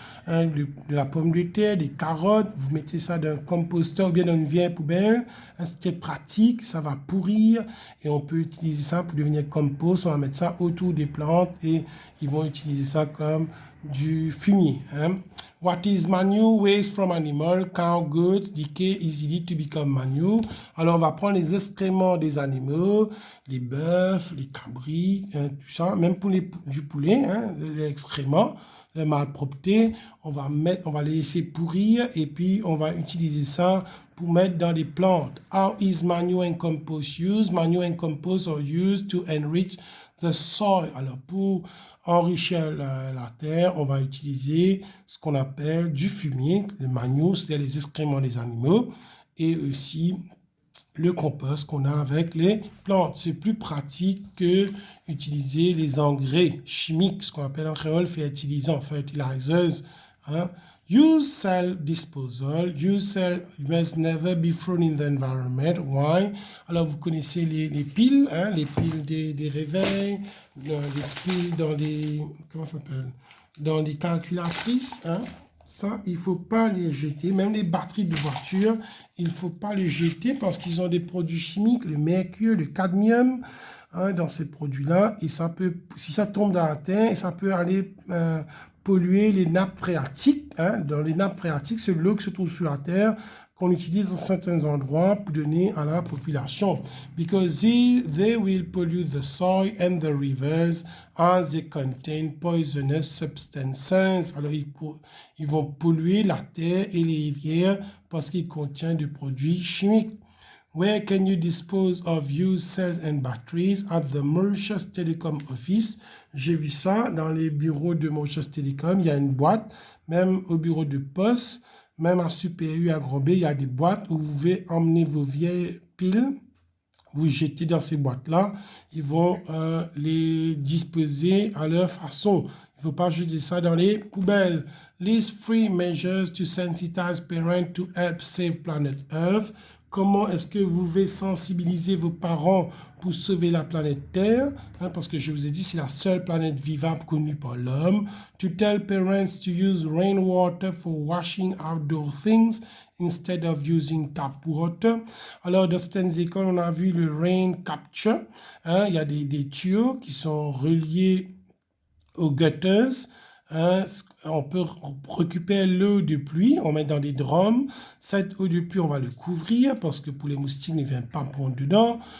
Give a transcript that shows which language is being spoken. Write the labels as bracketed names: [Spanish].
[French] hein, de la pomme de terre, des carottes, vous mettez ça dans un composteur ou bien dans une vieille poubelle, hein, c'est pratique, ça va pourrir et on peut utiliser ça pour devenir compost, on va mettre ça autour des plantes et ils vont utiliser ça comme du fumier. [English] Hein. What is manure? Waste from animal, cow, goat, decay easily to become manure. [French] Alors, on va prendre les excréments des animaux, les bœufs, les cabris, hein, tout ça, même pour du poulet, hein, les excréments, les malpropretés, on va les laisser pourrir et puis on va utiliser ça pour mettre dans des plantes. [English] How is manure and compost used? Manure and compost are used to enrich the soil. [French] Alors, pour enrichir la terre, on va utiliser ce qu'on appelle du fumier, le manure, c'est-à-dire les excréments des animaux, et aussi le compost qu'on a avec les plantes. C'est plus pratique que utiliser les engrais chimiques, ce qu'on appelle en créole fertilisants, fertilizers. [English] Hein. Use cell disposal. Use cell must never be thrown in the environment. Why? [French] Alors, vous connaissez les piles, hein, les piles des réveils, les piles dans les, comment ça s'appelle? Dans les calculatrices, hein. Ça, il ne faut pas les jeter. Même les batteries de voiture, il ne faut pas les jeter parce qu'ils ont des produits chimiques, le mercure, le cadmium, hein, dans ces produits-là. Et ça peut, si ça tombe dans la terre, ça peut aller polluer les nappes phréatiques. Hein. Dans les nappes phréatiques, c'est l'eau qui se trouve sur la terre qu'on utilise dans certains endroits pour donner à la population. [English] Because they will pollute the soil and the rivers as they contain poisonous substances. [French] Alors, ils vont polluer la terre et les rivières parce qu'ils contiennent des produits chimiques. [English] Where can you dispose of used cells and batteries? At the Mauritius Telecom Office. [French] J'ai vu ça dans les bureaux de Mauritius Telecom. Il y a une boîte, même au bureau de poste. Même à Super U, à Grand B, il y a des boîtes où vous pouvez emmener vos vieilles piles, vous jetez dans ces boîtes-là, ils vont les disposer à leur façon. Il ne faut pas jeter ça dans les poubelles. [English] List 3 measures to sensitize parents to help save planet Earth. [French] Comment est-ce que vous pouvez sensibiliser vos parents pour sauver la planète Terre, hein, parce que je vous ai dit, c'est la seule planète vivable connue par l'homme. [English] To tell parents to use rainwater for washing outdoor things instead of using tap water. [French] Alors, dans certaines écoles, on a vu le rain capture. Hein, il y a des tuyaux qui sont reliés aux gutters. Hein, on peut récupérer l'eau de pluie, on met dans des drums. Cette eau de pluie, on va le couvrir parce que pour les moustiques ne viennent pas pondre dedans.